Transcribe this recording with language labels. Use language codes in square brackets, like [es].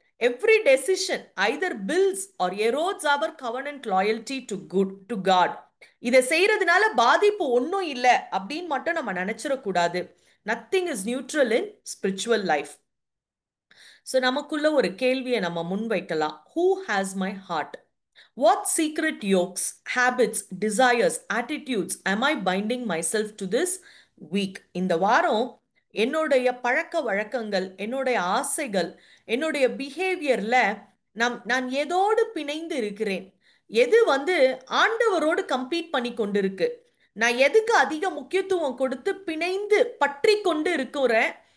[en] Every decision either builds or erodes our covenant loyalty to God. [ta] இதை செய்யறதுனால பாதிப்பு ஒன்றும் இல்லை அப்படின்னு மட்டும் நம்ம நினைச்சிடக்கூடாது. [en] Nothing is neutral in spiritual life. So [ta] நமக்குள்ள ஒரு கேள்வியை நம்ம முன்வைக்கலாம். [en] Who has my heart? What secret yokes, habits, desires, attitudes am I binding myself to this week? [ta] இந்த வாரம் என்னுடைய பழக்க வழக்கங்கள், என்னுடைய ஆசைகள், என்னுடைய பிஹேவியர்ல நான் எதோடு பிணைந்து இருக்கிறேன்? எது வந்து ஆண்டவரோடு கம்பீட் பண்ணி கொண்டிருக்கு? நான் எதுக்கு அதிக முக்கியத்துவம் கொடுத்து பிணைந்து பற்றி கொண்டு இருக்கிறேன்?